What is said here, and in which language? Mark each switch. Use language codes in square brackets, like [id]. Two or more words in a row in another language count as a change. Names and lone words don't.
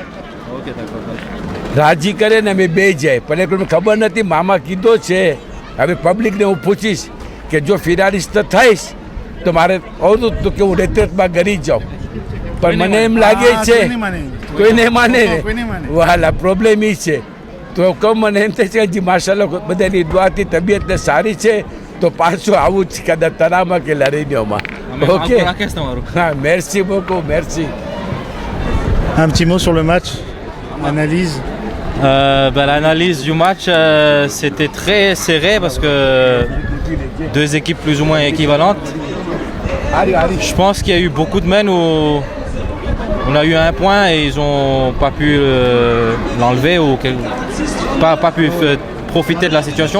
[gu] રાજી કરે ને અમે બે જાય પણ એક ખબર નથી મામા કીધો છે હવે પબ્લિકને હું પૂછીશ કે જો ફિનાલિસ્ટ થઈશ તો મારે આવતું તો કે હું રેતરેતમાં ગરી જાઉં પણ મને એમ લાગે છે કોઈ નહીં માને વાલા પ્રોબ્લેમ એ છે તો કહું મને એમ થાય છે કે હજી માશાલ્લાહ બધાની દુઆથી તબિયતને સારી છે તો તો પાછું આવું જ કદાચ તરામાં કે લરીનોમાં. [fr] ઓકે હા, મેર્સી beaucoup, merci. Un petit mot sur le match, analyse. L'analyse du match, c'était très serré parce que deux équipes plus ou moins équivalentes. Je pense qu'il y a eu beaucoup de mènes où on a eu un point et ils n'ont pas pu l'enlever ou pas pu profiter de la situation.